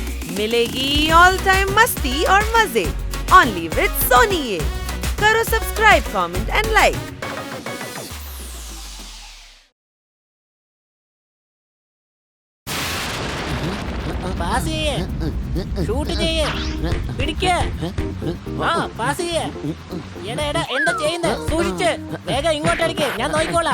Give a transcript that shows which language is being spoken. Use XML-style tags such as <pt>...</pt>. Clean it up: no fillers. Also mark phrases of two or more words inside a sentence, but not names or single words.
<hi>मिलेगी</hi> <en>all time</en> <hi>मस्ती और मजे</hi> <en>only with</en> <hi>सोनी ये। करो सब्सक्राइब,</hi> <en>comment and like.</en> <ml>പാസ് ചെയ്യേ, ഷൂട്ട് ചെയ്യേ, പിടിക്കേ, ആ പാസ് ചെയ്യേ. എടാ എടാ എന്താ ചെയ്യുന്നേ? സൂക്ഷിച്ച് വേഗം ഇങ്ങോട്ടടിക്ക്, ഞാൻ നോക്കിക്കോളാം.</ml>